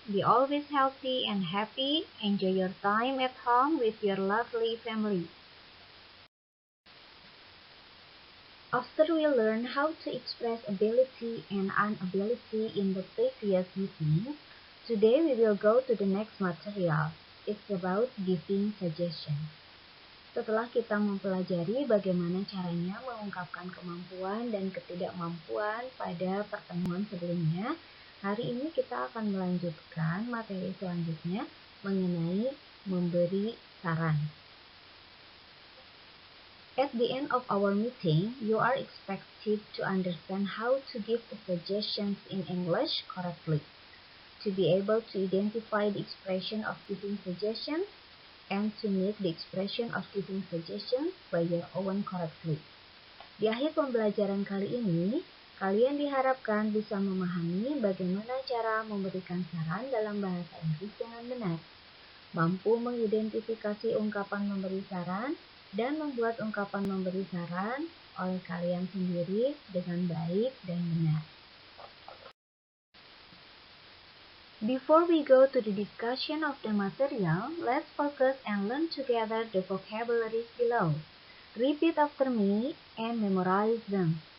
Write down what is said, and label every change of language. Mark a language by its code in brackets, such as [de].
[en] Be always healthy and happy. Enjoy your time at home with your lovely family. After we learn how to express ability and inability in the previous meeting, today we will go to the next material. It's about giving suggestions. [id] Setelah kita mempelajari bagaimana caranya mengungkapkan kemampuan dan ketidakmampuan pada pertemuan sebelumnya, hari ini kita akan melanjutkan materi selanjutnya mengenai memberi saran. [en] At the end of our meeting, you are expected to understand how to give the suggestions in English correctly, to be able to identify the expression of giving suggestions, and to make the expression of giving suggestions by your own correctly. [id] Di akhir pembelajaran kali ini, kalian diharapkan bisa memahami bagaimana cara memberikan saran dalam bahasa Inggris dengan benar, mampu mengidentifikasi ungkapan memberi saran, dan membuat ungkapan memberi saran oleh kalian sendiri dengan baik dan benar. [en] Before we go to the discussion of the material, let's focus and learn together the vocabularies below. Repeat after me and memorize them.